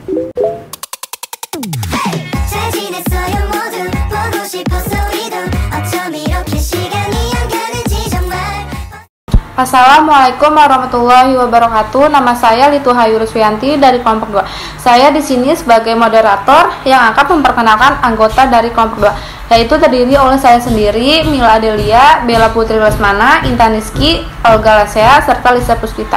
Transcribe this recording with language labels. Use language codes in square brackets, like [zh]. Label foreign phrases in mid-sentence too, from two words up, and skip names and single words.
[ko] 잘 지냈어요 모두 보고 싶어서 우리도 어쩜 이렇게 시간이 안 가는지 정말. [ar] السلام عليكم ورحمة الله وبركاته. [id] Nama saya Lituhayu Ruswianti dari kelompok 2. Saya di sini sebagai moderator yang akan memperkenalkan anggota dari kelompok 2, yaitu terdiri oleh saya sendiri, Mila Adelia, Bella Putri Lesmana, Intan Rizky, Olga Lesea, serta Lisa Puspita.